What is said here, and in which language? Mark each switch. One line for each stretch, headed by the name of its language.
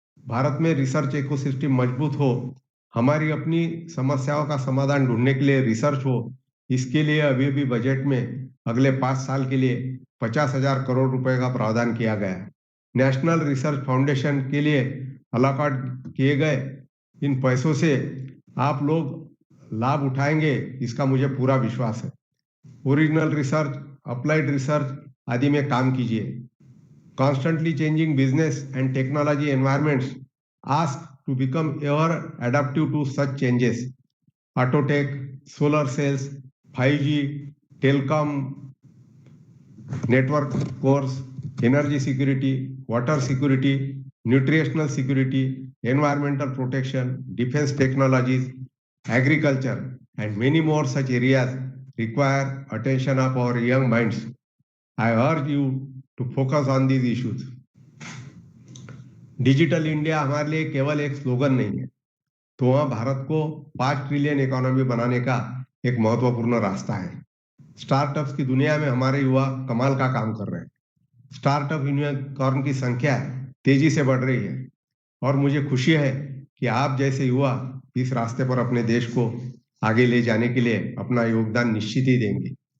Hindi: भारत में research ecosystem मजबूत हो, हमारी अपनी समस्याओं का समाधान ढूंढने के लिए रिसर्च हो, इसके लिए अभी भी बजट में अगले 5 साल के लिए 50,000 करोड़ रुपए का प्रावधान किया गया है। नेशनल रिसर्च फाउंडेशन के लिए अलॉट किए गए इन पैसों से आप लोग लाभ उठाएंगे, इसका मुझे पूरा विश्वास है। ओरिजिनल रिसर्च, अप्लाइड रिसर्च आदि में काम कीजिए।
English: Constantly changing business and technology environments ask to become ever adaptive to such changes. Autotech, solar cells, 5G, telecom, network cores, energy security, water security, nutritional security, environmental protection, defense technologies, agriculture, and many more such areas require attention of our young minds. I urge you to focus on these issues.
Hindi: Digital India हमारे लिए केवल एक slogan नहीं है, तो वह भारत को 5 trillion economy बनाने का एक महत्वपूर्ण रास्ता है। स्टार्टअप्स की दुनिया में हमारे युवा कमाल का काम कर रहे हैं। स्टार्टअप यूनिकॉर्न की संख्या तेजी से बढ़ रही है और मुझे खुशी है कि आप जैसे युवा इस रास्ते पर अपने देश को आगे ले जाने के लिए अपना योगदान निश्चित ही देंगे।